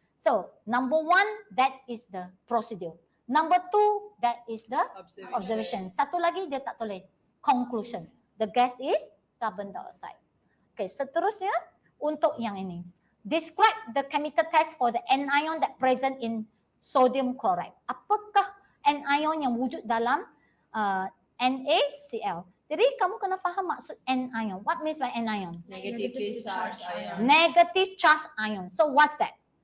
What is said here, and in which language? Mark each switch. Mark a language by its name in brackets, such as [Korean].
[English] So, number 1, that is the procedure. Number 2, that is the observation. [Malay] Satu lagi dia tak tulis. [English] Conclusion. The gas is carbon dioxide. [Malay] Okay, seterusnya untuk yang ini. [English] Describe the chemical test for the anion that present in sodium chloride. [Malay] Apakah anion yang wujud dalam NaCl? Jadi kamu kena faham maksud anion. [English] What means by anion? Negatively charged ion. Negative charge ion. So what's that?